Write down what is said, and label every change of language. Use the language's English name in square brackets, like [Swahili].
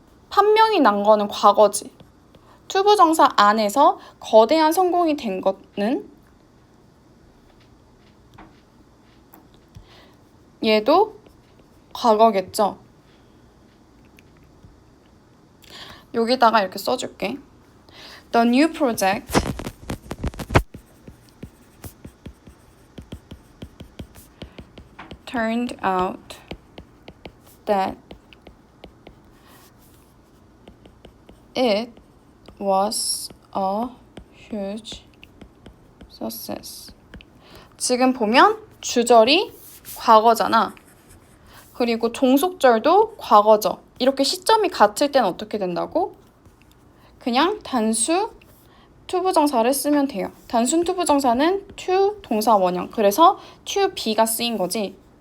[Korean] 판명이 난 거는 과거지. 투부정사 안에서 거대한 성공이 된 거는 얘도 과거겠죠. 여기다가 이렇게 써줄게. [English] The new project turned out that it was a huge success. [Korean] 지금 보면 주절이 과거잖아. 그리고 종속절도 과거죠. 이렇게 시점이 같을 땐 어떻게 된다고? 그냥 단수 투부정사를 쓰면 돼요. 단순 투부정사는 to 동사 원형. 그래서 to be가 쓰인 거지.